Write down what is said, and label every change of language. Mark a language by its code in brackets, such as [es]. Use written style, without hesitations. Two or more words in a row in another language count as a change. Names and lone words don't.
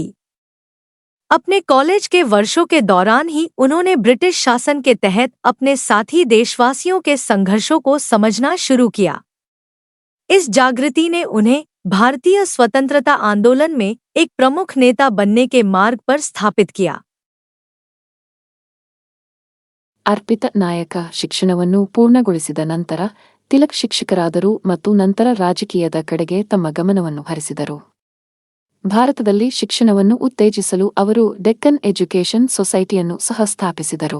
[hi] अपने कॉलेज के वर्षों के दौरान ही उन्होंने ब्रिटिश शासन के तहत अपने साथी देशवासियों के संघर्षों को समझना शुरू किया. इस जागृति ने उन्हें भारतीय स्वतंत्रता आंदोलन में एक प्रमुख नेता बनने के मार्ग पर स्थापित किया. [kn] ಅರ್ಪಿತ ನಾಯಕ. ಶಿಕ್ಷಣವನ್ನು ಪೂರ್ಣಗೊಳಿಸಿದ ನಂತರ ತಿಲಕ್ ಶಿಕ್ಷಕರಾದರು ಮತ್ತು ನಂತರ ರಾಜಕೀಯದ ಕಡೆಗೆ ತಮ್ಮ ಗಮನವನ್ನು ಹರಿಸಿದರು. ಭಾರತದಲ್ಲಿ ಶಿಕ್ಷಣವನ್ನು ಉತ್ತೇಜಿಸಲು ಅವರು ಡೆಕ್ಕನ್ ಎಜುಕೇಷನ್ ಸೊಸೈಟಿಯನ್ನು ಸಹ ಸ್ಥಾಪಿಸಿದರು.